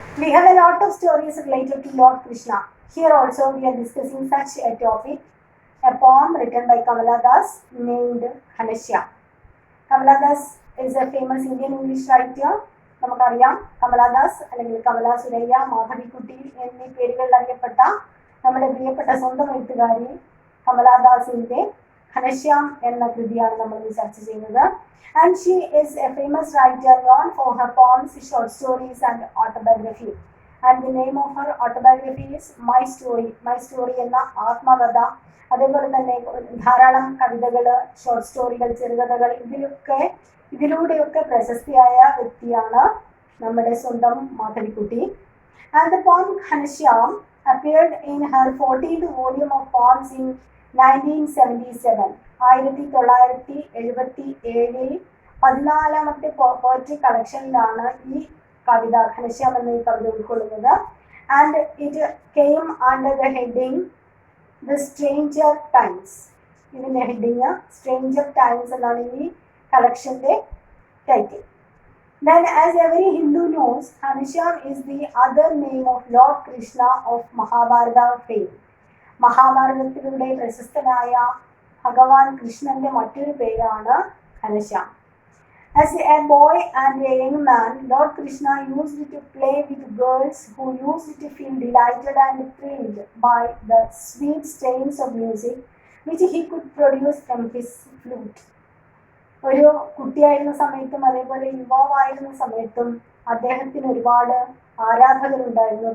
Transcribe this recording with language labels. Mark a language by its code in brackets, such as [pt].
[en] We have a lot of stories related to Lord Krishna. Here also we are discussing such a topic, a poem written by Kamala Das named Ghanashyam. Kamala Das is a famous Indian English writer. [ml] നമുക്കറിയാം കമലാദാസ് അല്ലെങ്കിൽ കമല സുരയ്യ മാധവിക്കുട്ടി എന്നീ പേരുകളിൽ അറിയപ്പെട്ട നമ്മുടെ പ്രിയപ്പെട്ട സ്വന്തം എഴുത്തുകാരി കമലാദാസിന്റെ ഘനശ്യാം എന്ന കൃതിയാണ് നമ്മൾ ചർച്ച ചെയ്യുന്നത്. [en] And she is a famous writer known for her poems, short stories and autobiography. And the name of her autobiography is My Story. [ml] My Story എന്ന ആത്മകഥ. അതേപോലെ തന്നെ ധാരാളം കവിതകൾ, ഷോർട്ട് സ്റ്റോറികൾ, ചെറുകഥകൾ ഇതിലൂടെയൊക്കെ പ്രശസ്തിയായ വ്യക്തിയാണ് നമ്മുടെ സ്വന്തം Madhavikutty. [en] And the poem Ghanashyam appeared in her 14th volume of poems in 1977. [ml] 1977 14ാമത്തെ poetry കളക്ഷനിലാണ് ഈ കവിത ഘനശ്യാം എന്ന ഈ കവിത ഉൾക്കൊള്ളുന്നത്. [en] And it came under the heading the stranger times. [ml] ഇതിന്റെ ഹെഡിങ് സ്ട്രേഞ്ചർ ടൈംസ് എന്നാണ് ഈ കളക്ഷന്റെ title. [en] Then, as every Hindu knows, Ghanashyam is the other name of Lord Krishna of Mahabharata fame. [ml] മഹാഭാരതത്തിലൂടെ പ്രശസ്തനായ ഭഗവാൻ കൃഷ്ണന്റെ മറ്റൊരു പേരാണ് Ghanshyam. [en] As a boy and a young man, Lord Krishna used to play with girls who used to feel delighted and thrilled by the sweet strains of music which he could produce from his flute. [ml] ഒരു കുട്ടിയായിരുന്ന സമയത്തും അതേപോലെ യുവാവായിരുന്ന സമയത്തും അദ്ദേഹത്തിന് ഒരുപാട് ആരാധകരുണ്ടായിരുന്നു.